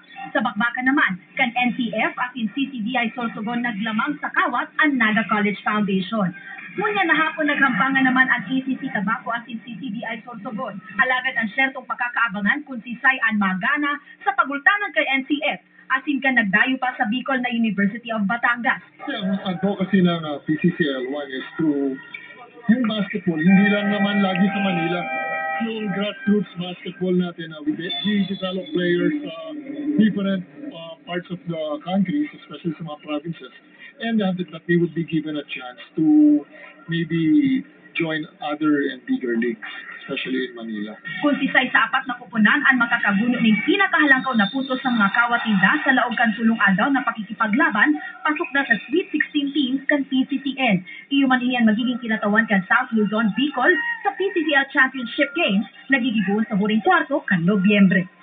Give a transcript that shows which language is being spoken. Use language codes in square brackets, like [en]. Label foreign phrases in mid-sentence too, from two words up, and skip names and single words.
[bik] Sa bakbakan naman, kan NCF at CCDI Sorsogon naglamang sa Kawat ang Naga College Foundation. Ngunyan na hapon naghampangan naman ang ACC Tabaco at CCDI Sorsogon. Alagad ang syertong pakakaabangan kung si Sayan Magana sa pagultanan kay NCF. Asin ka nagdayo pa sa Bicol na University of Batangas. [tl] Ang advocacy ng PCCL1 [en] is through [tl] yung basketball, hindi lang naman lagi sa Manila. Yung [en] grassroots basketball [tl] natin, [en] we develop players different parts of the country, especially [tl] sa mga [en] provinces, and that they would be given a chance to maybe join other and bigger leagues, especially in Manila. [bik] Kung sisay sa apat na kupunan ang makakaguno ng pinakahalangkaw na puntos sa mga kawatinda sa laog kan sulong adlaw na pakikipaglaban, pasok na sa Sweet 16 teams kan PCCL. Iyuman iyan magiging kinatawan kan South Luzon Bicol sa PCCL Championship Games na gigibuon sa huring kwarto kan Nobyembre.